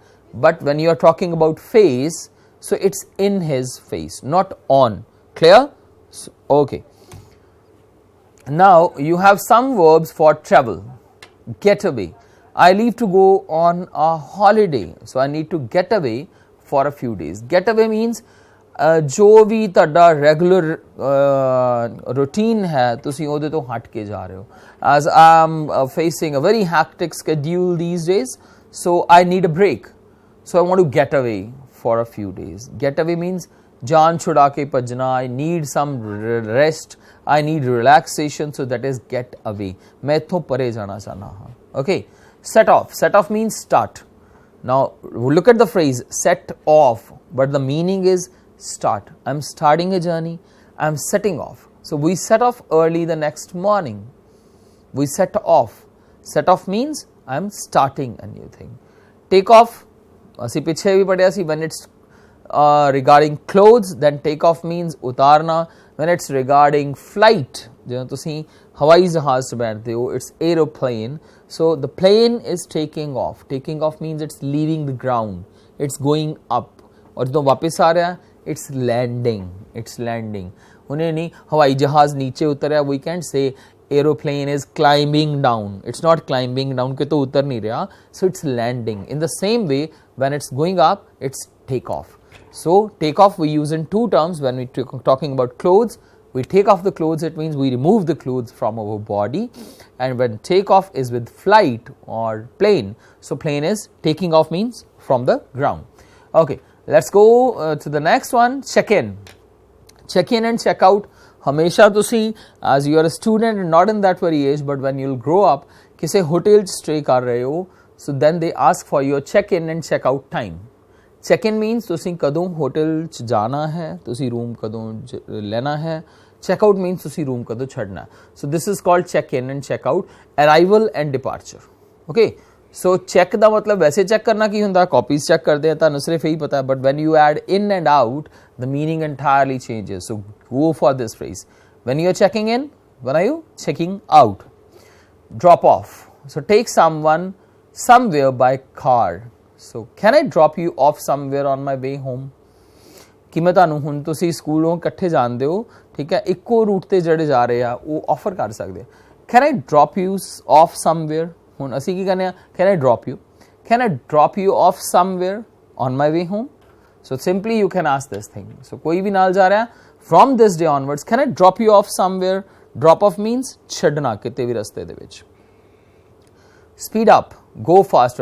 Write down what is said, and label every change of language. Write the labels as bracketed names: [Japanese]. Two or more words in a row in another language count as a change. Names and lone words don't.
[English] But when you are talking about face, so it's in his face, not on. Clear? So, okay. Now you have some verbs for travel. Get away. I leave to go on a holiday. So I need to get away for a few days. Get away means [Hindi] जो भी [Punjabi] ਤੁਹਾਡਾ [English] regular routine [Punjabi] है ਤੁਸੀਂ ਉਹਦੇ ਤੋਂ ਹਟ ਕੇ ਜਾ ਰਹੇ ਹੋ. [English] As I am facing a very hectic schedule these days, so I need a break. So I want to get away for a few days. Get away means [Punjabi] ਜਾਨ ਛੁਡਾ ਕੇ ਭੱਜਣਾ. [English] I need some rest. I need relaxation. So that is get away. [Punjabi] ਮੈਂ ਇੱਥੋਂ ਪਰੇ ਜਾਣਾ ਚਾਹਨਾ ਹਾਂ. [English] Okay. Set off. Set off means start. Now look at the phrase set off, but the meaning is start. I am starting a journey. I am setting off. So we set off early the next morning. We set off. Set off means I am starting a new thing. Take off. [Punjabi] ਅਸੀਂ ਪਿੱਛੇ ਵੀ ਪੜਿਆ ਸੀ. [English] When it's regarding clothes, then take off means ਉਤਾਰਨਾ. When it's regarding flight, [Punjabi] ਜਦੋਂ ਤੁਸੀਂ ਹਵਾਈ ਜਹਾਜ਼ 'ਚ ਬੈਠਦੇ ਹੋ, [English] it's aeroplane. So the plane is taking off. Taking off means it's leaving the ground. It's going up. [Hindi] और ਜਦੋਂ वापस आ रहा है, [English] it's landing. It's landing. [Punjabi] ਹੁਣੇ ਨਹੀਂ ਹਵਾਈ ਜਹਾਜ਼ ਨੀਚੇ ਉਤਰਿਆ. [English] We can't say aeroplane is climbing down. It's not climbing down [Hindi] कि तो उतर नहीं रहा. [English] So it's landing. In the same way, when it's going up, it's take off. So take off we use in two terms. When we talking about clothes, we take off the clothes. It means we remove the clothes from our body. And when take off is with flight or plane. So plane is taking off means from the ground. Okay, let's go to the next one. Check in. Check in and check out. [Punjabi] ਹਮੇਸ਼ਾ ਤੁਸੀਂ [English] as you are a student and not in that very age, but when you'll grow up, किसी hotel stay [Hindi] कर रहे हो, [English] so then they ask for your check in and check out time. Check in means [Punjabi] ਤੁਸੀਂ ਕਦੋਂ hotel ਚ ਜਾਣਾ ਹੈ, ਤੁਸੀਂ room ਕਦੋਂ ਲੈਣਾ ਹੈ, [English] check out means [Punjabi] ਤੁਸੀਂ room ਕਦੋਂ ਛੱਡਣਾ. [English] So this is called check in and check out, arrival and departure. [Punjabi] Okay, so check ਦਾ ਮਤਲਬ ਵੈਸੇ ਚੈੱਕ ਕਰਨਾ ਕੀ ਹੁੰਦਾ, ਕਾਪੀਜ਼ ਚੈੱਕ ਕਰਦੇ ਆ, ਤੁਹਾਨੂੰ ਸਿਰਫ ਇਹੀ ਪਤਾ, [English] but when you add in and out the meaning entirely changes. So go for this phrase. When you are checking in, when are you checking out? Drop off. So take someone somewhere by car. So can I drop you off somewhere on my way home? [Hindi] कि मैं [Punjabi] ਤੁਹਾਨੂੰ ਹੁਣ ਤੁਸੀਂ ਸਕੂਲੋਂ ਇਕੱਠੇ ਜਾਂਦੇ ਹੋ, ਠੀਕ ਹੈ, ਇੱਕੋ ਰੂਟ ਤੇ ਜਿਹੜੇ ਜਾ ਰਹੇ ਆ ਉਹ ਆਫਰ ਕਰ ਸਕਦੇ. [English] Can I drop you off somewhere? [Punjabi] ਹੁਣ ਅਸੀਂ ਕੀ ਕਹਿੰਦੇ ਆ, [English] can I drop you? Can I drop you off somewhere on my way home? So simply you can ask this thing. [Punjabi] So ਕੋਈ ਵੀ ਨਾਲ ਜਾ ਰਿਹਾ, [English] from this day onwards, can I drop you off somewhere? Drop off means [Punjabi] ਛੱਡਣਾ ਕਿਤੇ ਵੀ ਰਸਤੇ ਦੇ ਵਿੱਚ. [English] Speed up, go faster.